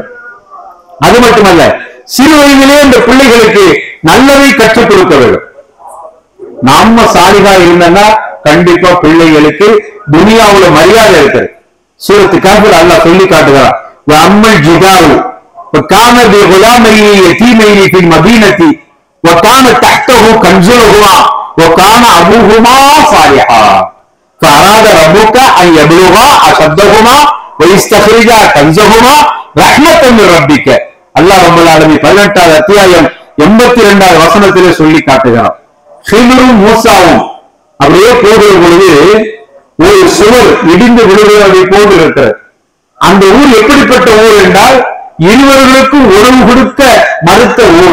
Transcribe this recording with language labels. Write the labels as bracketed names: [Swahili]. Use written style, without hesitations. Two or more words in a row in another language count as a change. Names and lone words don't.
[Tamil] அது மட்டுமல்ல, சிறு வயதிலே இந்த பிள்ளைகளுக்கு நல்லதை கற்றுக் கொடுக்க வேண்டும். நாம சாலிகா இருந்தனா கண்டிப்பா பிள்ளைகளுக்கு துனியாவுல மரியாதை இருக்கிறது. [Arabic] سورة الكافر [Tamil] அல்லாஹ் சொல்லி காட்டுகிறார், [Arabic] أما الجدار وكان بغلامين يتيمين في المدينة وكان تحته كنزهما وكان أبوهما صالحا فأراد ربك أن يبلغا أشدهما ويستخرجا كنزهما رحمة من ربك. [Tamil] அல்லாஹ் [Arabic] رب العالمين [Tamil] 18வது அத்தியாயம் 82வது வசனத்திலே சொல்லி காட்டுகிறார். ஹிதரும் மூசாவும் அப்படியே போகிற பொழுது ஒரு சுவர் இடிந்து விழுவதை போன்று இருக்கிறது. அந்த ஊர் எப்படிப்பட்ட ஊர் என்றால் இருவர்களுக்கும் உணவு கொடுக்க மறுத்த ஊர்.